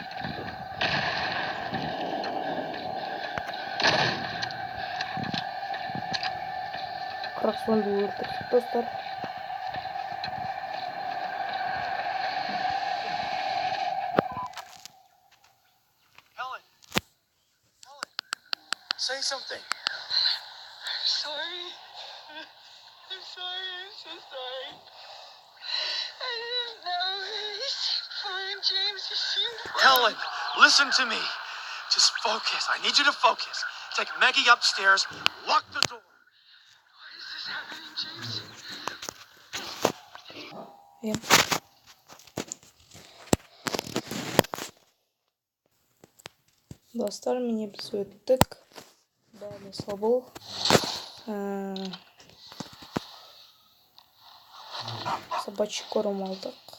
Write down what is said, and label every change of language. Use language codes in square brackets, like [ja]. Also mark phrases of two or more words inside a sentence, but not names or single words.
[kk] Как зомби өлтірдік, достар. [en] Helen. Helen. Say something. I'm sorry. I'm sorry. I'm so sorry. I didn't know. He's fine, James. He seemed fine. Helen, listen to me. Just focus. I need you to focus. Take Maggie upstairs. Lock the door. Why is this happening, James? [kk] Ем. Достар, міне біз өттік. Бәріне собыл. [ru] Собачий корм [kk] алдық.